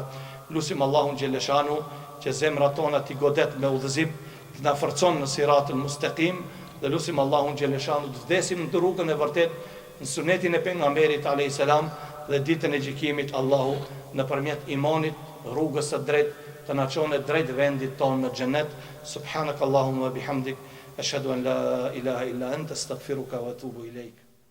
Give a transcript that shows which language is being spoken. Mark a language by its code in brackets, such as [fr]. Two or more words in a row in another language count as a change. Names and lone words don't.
[sq] Lusim Allahun xheleshanu që zemrat tona t'i godet me udhëzim, të na forcon në [ar] الصراط المستقيم, [sq] dhe lusim Allahun xheleshanu të vdesim në rrugën e vërtet, në sunetin e pejgamberit [ar] عليه السلام, [sq] dhe ditën e gjykimit Allahu nëpërmjet imanit, rrugës së drejtë, të na çonte drejt vendit tonë në xhenet. [ar] سبحانك اللهم وبحمدك أشهد أن لا إله إلا أنت أستغفرك وأتوب إليك.